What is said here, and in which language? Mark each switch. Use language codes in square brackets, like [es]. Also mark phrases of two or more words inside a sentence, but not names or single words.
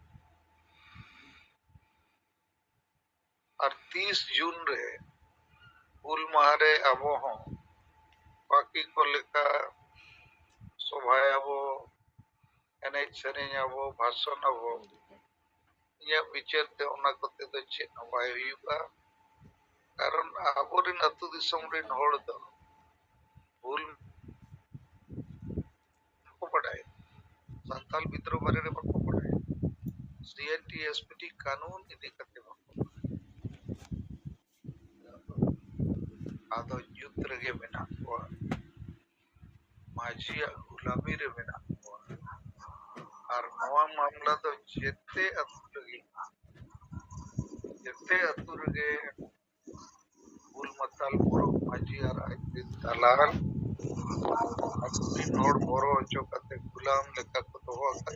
[sat] और 30 जून रे हुल मारे अब हो बाकी को लेका सभाए अब एनएच सेरेंज अब भाषण अब ये विचार ते ओना कोते तो चेत नबाय हुयुगा कारण आबोरिन अतु दिसम रिन होड़ दो हुल को पढ़ाए संताल विद्रोह बारे रे बको पढ़ाए सीएनटी एसपीटी कानून इदी करते बको आदो युद्ध रे मेना को माझिया गुलामी रे मेना को और नवा मामला तो जेते अतु रे हुल मताल पुरो माझी और आई दलाल अपनी नोड बोरो जो कते गुलाम लेका को तो हो